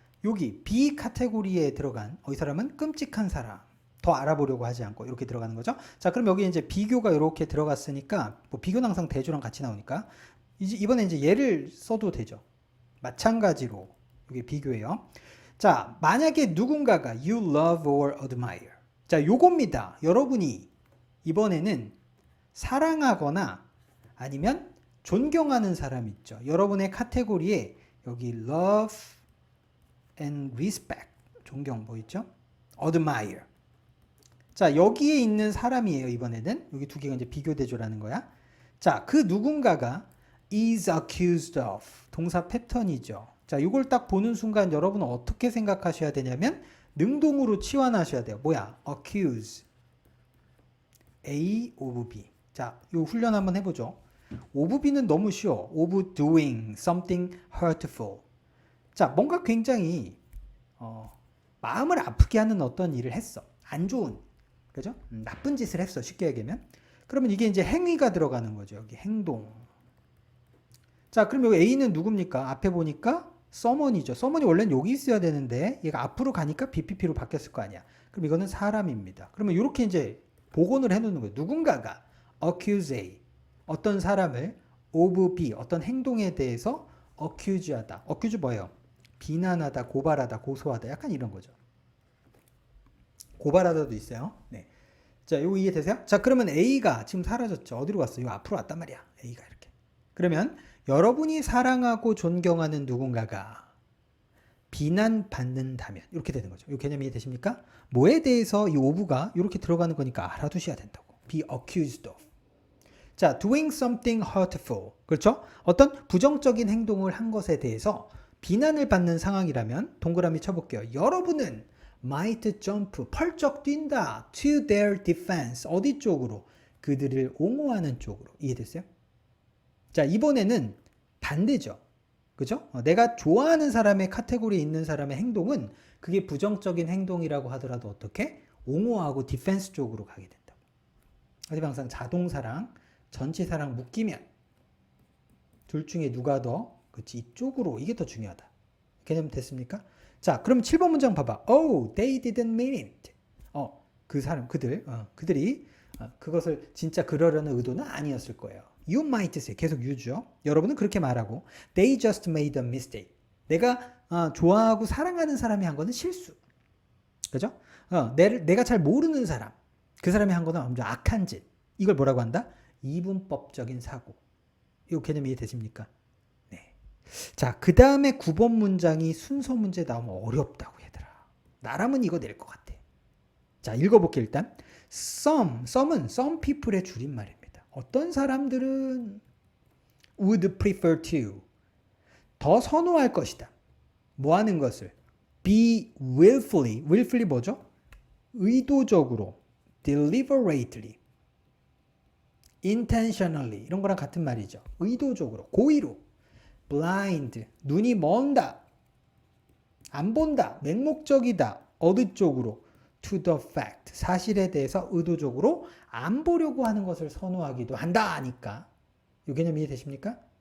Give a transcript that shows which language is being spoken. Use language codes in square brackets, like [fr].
[ko] 여기 B 카테고리에 들어간 이 사람은 끔찍한 사람. 더 알아보려고 하지 않고 이렇게 들어가는 거죠. 자, 그럼 여기 이제 비교가 이렇게 들어갔으니까 뭐 비교는 항상 대조랑 같이 나오니까 이번에 이제 예를 써도 되죠. 마찬가지로 이게 비교예요. 자, 만약에 누군가가 [en] you love or admire. [ko] 자, 요겁니다. 여러분이 이번에는 사랑하거나 아니면 존경하는 사람 있죠. 여러분의 카테고리에 여기 [en] love and respect [ko] 존경 뭐 있죠? [en] admire. [ko] 자, 여기에 있는 사람이에요. 이번에는 여기 두 개가 이제 비교 대조라는 거야. 자, 그 누군가가 [en] is accused of [ko] 동사 패턴이죠. 자, 이걸 딱 보는 순간 여러분은 어떻게 생각하셔야 되냐면 능동으로 치환하셔야 돼요. 뭐야? [en] accuse A of B. [ko] 자, 이 훈련 한번 해보죠. of B는 너무 쉬워. [en] of doing something hurtful. [ko] 자, 뭔가 굉장히 마음을 아프게 하는 어떤 일을 했어. 안 좋은, 그죠? 나쁜 짓을 했어. 쉽게 얘기하면. 그러면 이게 이제 행위가 들어가는 거죠. 여기 행동. 자, 그럼 여기 A는 누굽니까? 앞에 보니까 someone이죠. someone이 원래는 여기 있어야 되는데 얘가 앞으로 가니까 BPP로 바뀌었을 거 아니야. 그럼 이거는 사람입니다. 그러면 이렇게 이제 복원을 해놓는 거예요. 누군가가 accuse A, 어떤 사람을 of B, 어떤 행동에 대해서 accuse하다. accuse 뭐예요? 비난하다, 고발하다, 고소하다. 약간 이런 거죠. 고발하다도 있어요. 네. 자, 이거 이해되세요? 자, 그러면 A가 지금 사라졌죠. 어디로 갔어? 이거 앞으로 왔단 말이야. A가 이렇게. 그러면 여러분이 사랑하고 존경하는 누군가가 비난받는다면 이렇게 되는 거죠. 이 개념 이해되십니까? 뭐에 대해서 이 of가 이렇게 들어가는 거니까 알아두셔야 된다고. [en] be accused of. 자, doing something hurtful. [ko] 그렇죠? 어떤 부정적인 행동을 한 것에 대해서 비난을 받는 상황이라면 동그라미 쳐볼게요. 여러분은 [en] might jump, [ko] 펄쩍 뛴다. [en] to their defense. [ko] 어디 쪽으로? 그들을 옹호하는 쪽으로. 이해됐어요? 자, 이번에는 반대죠. 그죠? 내가 좋아하는 사람의 카테고리에 있는 사람의 행동은 그게 부정적인 행동이라고 하더라도 어떻게? 옹호하고 디펜스 쪽으로 가게 된다고. 하지만 항상 자동사랑 전치사랑 묶이면 둘 중에 누가 더 그치 이쪽으로 이게 더 중요하다. 개념 됐습니까? 자, 그럼 7번 문장 봐봐. [en] Oh, they didn't mean it. [ko] 그 사람, 그들이 그것을 진짜 그러려는 의도는 아니었을 거예요. [en] You might say, [ko] 계속 유죠. 여러분은 그렇게 말하고 [en] They just made a mistake. [ko] 내가 좋아하고 사랑하는 사람이 한 거는 실수. 그죠? 내가 잘 모르는 사람. 그 사람이 한 거는 아주 악한 짓. 이걸 뭐라고 한다? 이분법적인 사고. 이 개념 이해되십니까? 네. 자, 그 다음에 9번 문장이 순서 문제 나오면 어렵다고 얘들아. 나라면 이거 낼 것 같아. 자, 읽어볼게 일단. Some은 some people의 줄임말입니다. 어떤 사람들은 [en] would prefer to. [ko] 더 선호할 것이다. 뭐 하는 것을? [en] be willfully [ko] 뭐죠? 의도적으로, deliberately, intentionally 이런 거랑 같은 말이죠. 의도적으로, 고의로, blind, 눈이 먼다, 안 본다, 맹목적이다, 어느 쪽으로? [en] to the fact, [ko] 사실에 대해서 의도적으로 안 보려고 하는 것을 선호하기도 한다 하니까 이 개념 이해되십니까?